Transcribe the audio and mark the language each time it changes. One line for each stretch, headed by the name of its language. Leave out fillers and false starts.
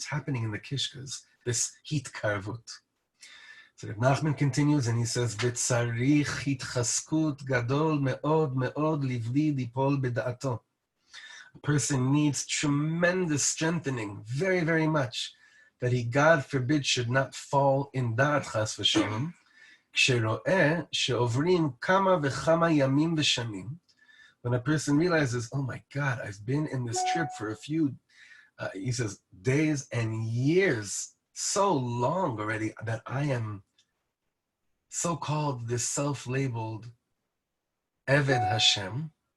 English: It's happening in the kishkas, this hitkarvut. So Reb Nachman continues and he says,
Hebrew: V'tzarich hitchaskut gadol me'od livli dipol beda'ato.
English: A person needs tremendous strengthening, very much, that he, God forbid, should not fall in da'at chas v'sholom.
Hebrew: כשרואה שעוברים כמה וכמה ימים ושנים.
English: When a person realizes, oh my God, I've been in this trip for a few, he says, days and years, so long already that I am so-called this self-labeled Eved Hashem.